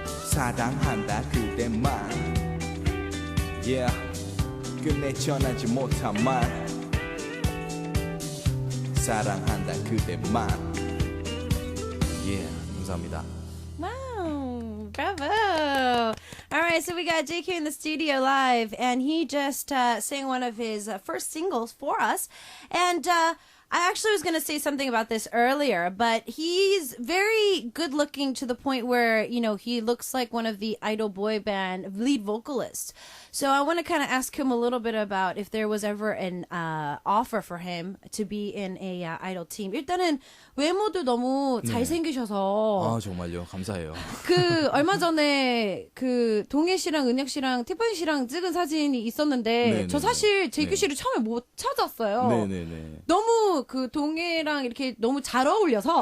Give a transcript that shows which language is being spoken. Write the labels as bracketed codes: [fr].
[ko] 사랑한다 그대만 yeah 끝내 전하지 못한 말 사랑한다 그대만 yeah 감사합니다. [en] Wow, bravo. All right, so we got JQ in the studio live, and he just sang one of his first singles for us. And I actually was going to say something about this earlier, but he's very good looking to the point where, you know, he looks like one of the idol boy band lead vocalists. So I want to kind of ask him a little bit about if there was ever an offer for him to be in a idol team. [ko] 일단은 외모도 너무 잘생기셔서. 아, 정말요? 감사해요. 그 얼마 전에 그 동해 씨랑 은혁 씨랑 티파니 씨랑 찍은 사진이 있었는데 네네네. 저 사실 제규 씨를 처음에 못 찾았어요. 네네네. 너무 그 동해랑 이렇게 너무 잘 어울려서